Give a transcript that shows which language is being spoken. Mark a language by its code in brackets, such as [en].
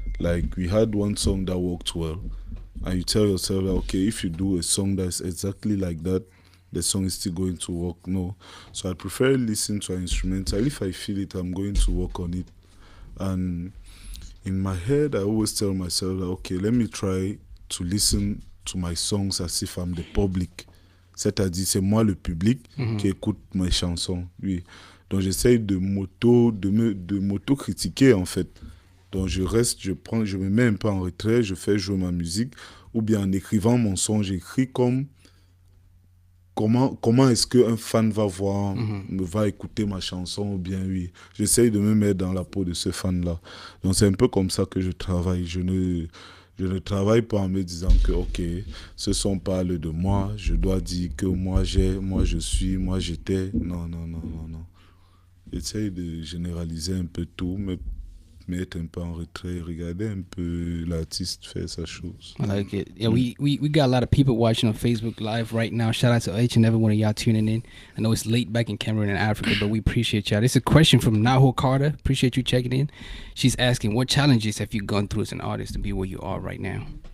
[en] Like, we had one song that worked well, and you tell yourself, okay, if you do a song that's exactly like that, the song is still going to work. No. So I prefer listen to an instrumental. If I feel it, I'm going to work on it. And in my head, I always tell myself, okay, let me try to listen to my songs as if I'm the public. [fr] C'est-à-dire, c'est moi le public qui écoute mes chansons. Oui. Donc j'essaye de m'auto-critiquer en fait. Donc je me mets un peu en retrait, je fais jouer ma musique, ou bien en écrivant mon son, j'écris comment est-ce qu'un fan va va écouter ma chanson, ou bien oui. J'essaye de me mettre dans la peau de ce fan-là. Donc c'est un peu comme ça que je travaille. Je ne travaille pas en me disant que, ok, ce son parle de moi, je dois dire que moi je suis, moi j'étais. Non. J'essaye de généraliser un peu tout, me mettre un peu en retrait, regarder un peu l'artiste faire sa chose. [en] I like it. Yeah, we got a lot of people watching on Facebook Live right now. Shout out to each and every one of y'all tuning in. I know it's late back in Cameroon and Africa, but we appreciate y'all. This is a question from Naho Carter. Appreciate you checking in. She's asking, what challenges have you gone through as an artist to be where you are right now?